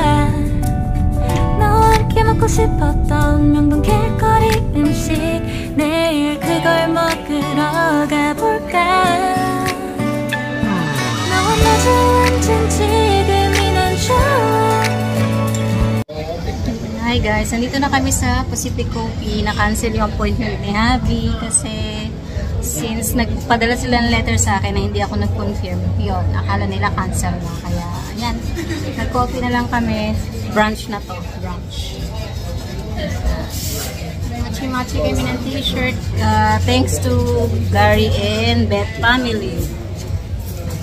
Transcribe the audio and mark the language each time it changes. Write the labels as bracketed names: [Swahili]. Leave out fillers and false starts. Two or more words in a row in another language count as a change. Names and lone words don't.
[Korean] 너와 함께 먹고 싶었던 명동 길거리 음식. 내일 그걸 먹으러 가볼까. 너와 마주 앉은 지금이 난 좋아. [English] Hi guys, [Filipino] nandito na kami sa Pacific Coffee. Na-cancel yung appointment ni Hubby kasi since nagpadala sila ng letter sa akin na hindi ako nag-confirm, yun, akala nila cancel na. Kaya, ayan, nag-coffee na lang kami. Brunch na to, brunch. Machi-machi kami ng t-shirt. [English] Thanks to Gary and Beth family.